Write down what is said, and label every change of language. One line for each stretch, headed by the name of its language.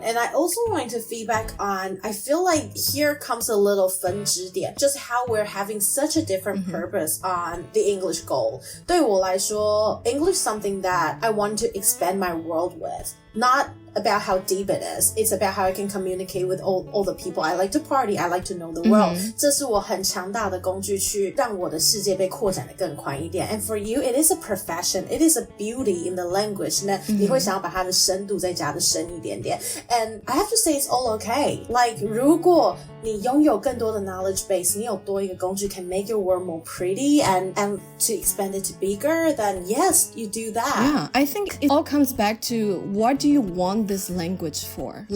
English: And I also wanted to feedback on, I feel like here comes a little 分支点, just how we're having such a different purpose on the English goal.
Chinese: 对我来说,
English: English is something that I want to expand my world with. Not about how deep it is. It's about how I can communicate with all the people. I like to party. I like to know the world.
Chinese: 这是我很强大的工具去让我的世界被扩展得更宽一点。
English: And for you, it is a profession. It is a beauty in the language.
Chinese: 那你会想要把它的深度再加得深一点点。
English: And I have to say it's all okay. Like
Chinese: 如果你拥有更多的
English: knowledge base,
Chinese: 你有多一个工具
English: can make your world more pretty and to expand it to bigger, then yes, you do that. Yeah, I think it all comes back to what do you want this language for?